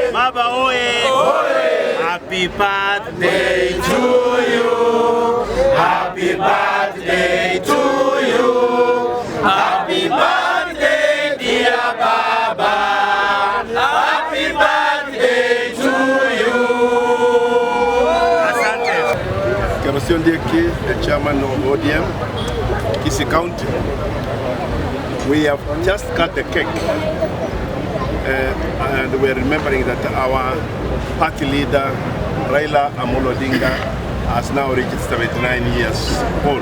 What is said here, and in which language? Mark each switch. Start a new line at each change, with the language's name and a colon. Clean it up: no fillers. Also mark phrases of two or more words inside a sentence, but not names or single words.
Swahili: Baba oye!
English: Happy birthday to you! Happy birthday to you! Happy birthday, dear Baba! Happy birthday to you!
Swahili: Asante.
English: Kabasyon Dieki, the chairman of ODM, Kisii County. We have just cut the cake. And we're remembering that our party leader, Raila Odinga, has now reached 79 years old.